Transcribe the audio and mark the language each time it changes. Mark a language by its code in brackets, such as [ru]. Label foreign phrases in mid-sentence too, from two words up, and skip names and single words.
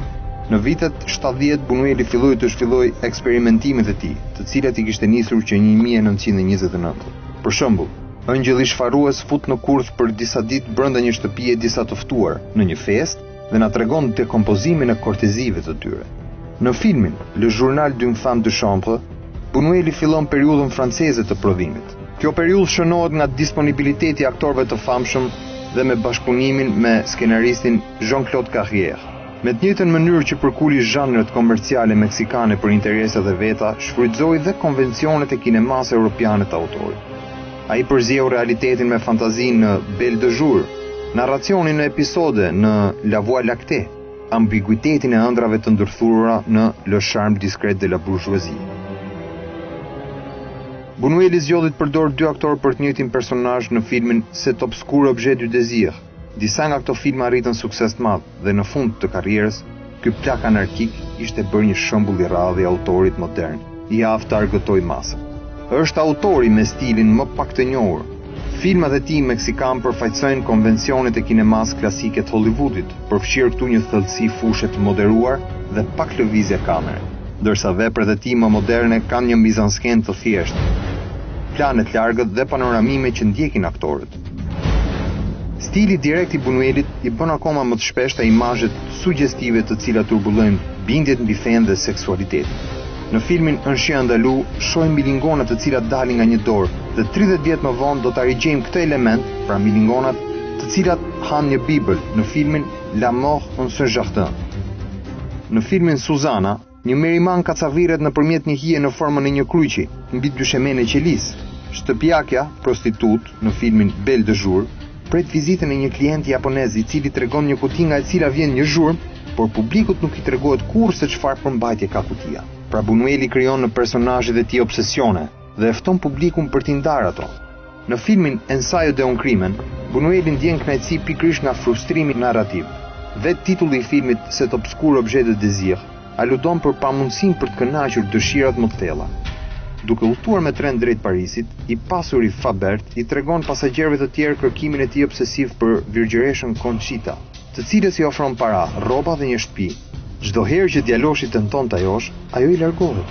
[sq] Në vitet 70 Buñueli filloi të zhvilloj eksperimentimet e tij, të cilat I kishte nisur që 1929. Për shembull, ëngjëlli shfarrues fut në kurth për disa ditë brenda një shtëpie disa të ftuar në një festë dhe na tregon dekompozimin e kortezive të tyre. Në filmin Le Journal d'une femme de chambre, Buñueli fillon periudhën franceze të prodhimit. Kjo periudhë shënohet nga disponibiliteti I aktorëve të famshëm dhe me bashkëpunimin me skenaristin Jean-Claude Carrière. Me të njëjtën mënyrë që përkuli zhanret komerciale meksikane për interesat e veta, shfrytëzoi dhe konvencionet e kinemas europiane të autorit. Ai përzjeu realitetin me fantazinë në Belle de Jour, narracionin në episode në La Voie lactée, ambiguitetin e ëndrave të ndërthurura në Le Charme discret de la bourgeoisie. Buñueli zgjodhi të përdorë 2 aktorë për të njëjtin personazh në filmin Cet obscur objet du désir. Disa nga këto filma arritën sukses të madh dhe në fund të karrierës, ky plak anarkik ishte bërë një shembull I radhë I autorit modern, I aftë të argëtoi masën. Është autori me stilin më pak të njohur. Filmat e tij meksikan përfaqësojnë konvencionet e kinemas klasike të Hollywoodit, përfshirë këtu një thellësi fushe të moderuar dhe pak lëvizje kamere, ndërsa veprat e tij më moderne kanë një mizansken të thjeshtë, plane të largët dhe panoramime që ndjekin aktorët. Stili direkt I Buñuelit I bën akoma më të shpeshta imazhet suggestive të cilat turbullojnë bindjet mbi fen dhe seksualitetin. Në filmin Un chien andalou shohim milingonat të cilat dalin nga një dorë dhe 30 vjet më vonë do ta rigjejmë këtë element, pra milingonat, të cilat han një bibël në filmin La mort en ce jardin. Në filmin Suzana, një meriman kacavirret nëpërmjet një hije në formën e një kryqi, mbi dyshemene qelis. Shtëpiakja, prostitut, në filmin Belle de Jour, pret vizitën e një klient japonez I cili tregon një kuti nga e cila vjen një zhurmë, por publikut nuk I tregohet kurrë se çfarë përmbajtje ka kutia. Pra Buñueli krijon në personazhet e tij obsesione dhe e fton publikun për t'i ndarë ato. Në filmin Ensayo de un crimen, Buñueli ndjen kënaqësi pikërisht nga frustrimi narrativ. Vetë titulli I filmit Cet obscur objet de désir aludon për pamundësinë për të kënaqur dëshirat më të thella. Duke udhëtuar me tren drejt Parisit, I pasuri Fabert I tregon pasagjerëve të tjerë kërkimin e tij obsesiv për virgjëreshën Conchita, të cilës I ofron para, rroba dhe një shtëpi. Çdo herë që djaloshi tenton ta josh, ajo I largohet.